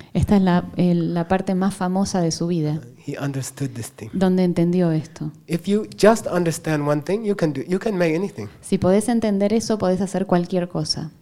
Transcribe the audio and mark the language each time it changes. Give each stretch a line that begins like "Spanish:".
Spanish: Esta es la parte más famosa de su vida.
English: He understood this thing.
Spanish: Donde entendió esto.
English: If you just understand one thing, you can make anything.
Spanish: Si podés entender eso, podés hacer cualquier cosa.